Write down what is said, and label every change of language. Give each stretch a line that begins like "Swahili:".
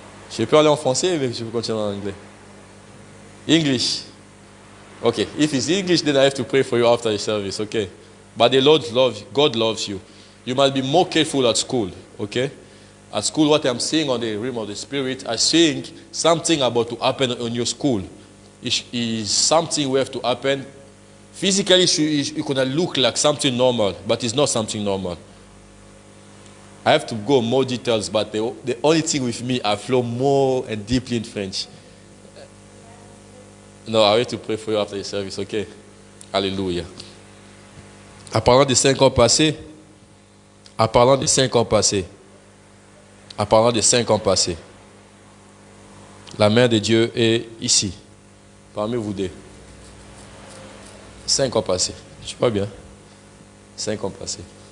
French: Je peux aller en français, mais je peux continuer en anglais.
English: English. Okay. If it's English, then I have to pray for you after the service. Okay. But the Lord loves you. God loves you. You must be more careful at school. Okay. At school, what I'm seeing on the realm of the spirit, I'm seeing something about to happen on your school. It's something we have to happen. Physically, it's going to look like something normal, but it's not something normal. I have to go more details, but the only thing with me, I flow more and deeply in French. No, I have to pray for you after the service, okay?
French: Alléluia. En parlant des 5 ans passés, en parlant des 5 ans passés, en parlant des 5 ans passés, la main de Dieu est ici, parmi vous deux. 5 ans passés. Je suis pas bien. 5 ans passés.